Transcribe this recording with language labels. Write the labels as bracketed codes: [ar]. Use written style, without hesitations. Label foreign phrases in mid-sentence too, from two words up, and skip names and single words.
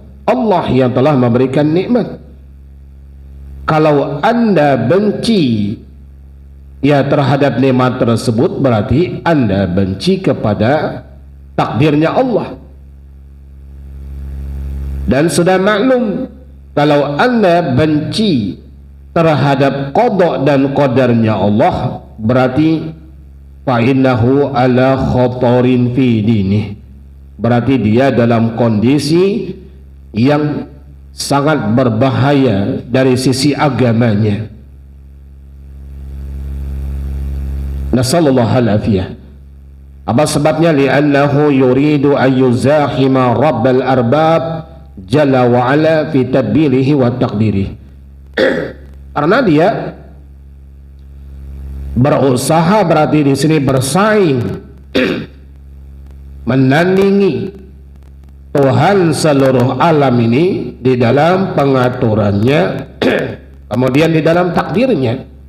[id] Allah yang telah memberikan nikmat. Kalau anda benci ya terhadap nikmat tersebut, berarti anda benci kepada takdirnya Allah. Dan sudah maklum, kalau anda benci terhadap qada dan qadarnya Allah, berarti [ar] فإنه على خطر في دينه, [id] berarti dia dalam kondisi yang sangat berbahaya dari sisi agamanya. [ar] نسأل الله العافية. [id] Apa sebabnya? [ar] لأنه يريد أن يزاحم رب الأرباب جل وعلا في تدبيره وتقديره. [id] Karena dia berusaha, berarti di sini bersaing, menandingi Tuhan seluruh alam ini di dalam pengaturannya, kemudian di dalam takdirnya.